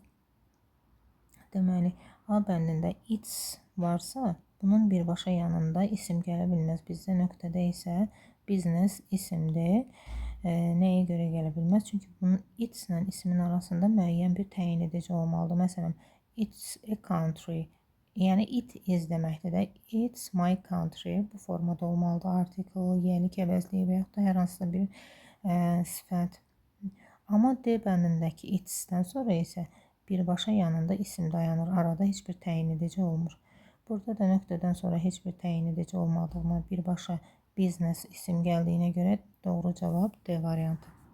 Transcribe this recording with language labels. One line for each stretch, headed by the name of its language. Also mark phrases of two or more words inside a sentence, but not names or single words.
Azerbaijani: Deməli, A bəndində its varsa, bunun birbaşa yanında isim gələ bilməz. Bizdə nöqtədə isə business isimdir. Nəyə görə gələ bilməz? Çünki bunun its ilə ismin arasında müəyyən bir təyin edici olmalıdır. Məsələn,
English: it's a country. Yəni it is
Azerbaijani: deməkdir də.
English: It's my country.
Azerbaijani: Bu formada olmalıdır. Article, yerlik əvəzliyi və yaxud da hər hansısa bir sifət. Amma D bəndindəki its'dən sonra isə birbaşa yanında isim dayanır. Arada heç bir təyin edici olmur. Burada da nöqtədən sonra heç bir təyin edici olmadığına, birbaşa business isim gəldiyinə görə doğru cavab D variantı.